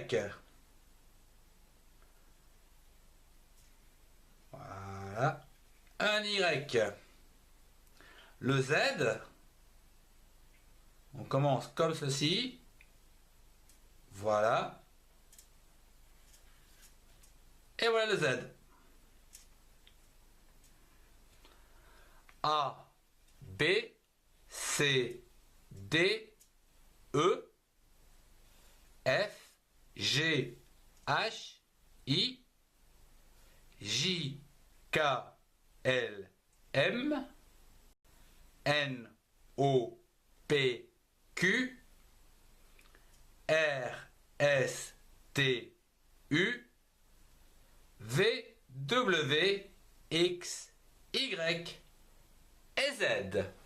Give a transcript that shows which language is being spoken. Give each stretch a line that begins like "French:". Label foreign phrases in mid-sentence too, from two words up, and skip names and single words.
French: Voilà. Un Y. Le Z. On commence comme ceci. Voilà. Et voilà le Z. A, B, C, D, E, F, G, H, I, J, K, L, M, N, O, P, Q, R, S, T, U, V, W, X, Y et Z.